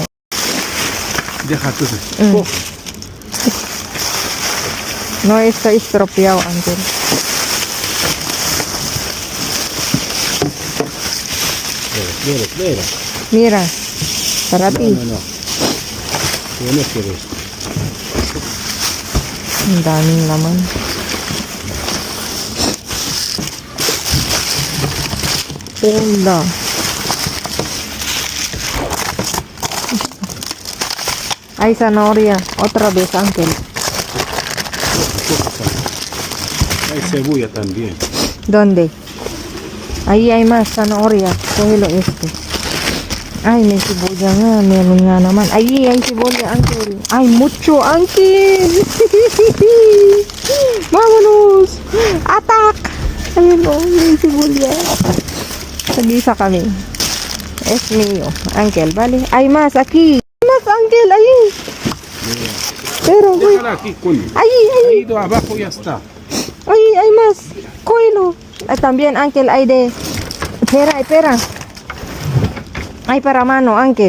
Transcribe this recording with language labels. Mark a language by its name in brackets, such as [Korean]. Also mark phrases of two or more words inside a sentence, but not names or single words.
[Spanish] Deja tú. Coge. No está estropeado, Uncle. Espera. Mira, para ti. No. Yo no quiero esto. [Filipino] Ang daming laman. [Spanish] Hola. Hay zanahoria. Otra vez, Uncle. Hay cebolla también. ¿Dónde? Ahí hay más zanahoria. Cógelo este. [Filipino] Ay, may cebolla nga. Meron nga naman. [Spanish] Ahí hay cebolla, Uncle. Ay, mucho, Uncle. Vámonos. Attack. [Filipino] Ayun o, may cebolla. Tag-isa kami. [Spanish] Es mío, Uncle. Vale. Hay más aquí. Hay más, Uncle. Ahí. Pero, güey. Déjala aquí, coño. Ahí. Ahí ido abajo ya está. Ay, hay más. Cógelo. También, Uncle, hay de... Espera. Hay para mano, Uncle.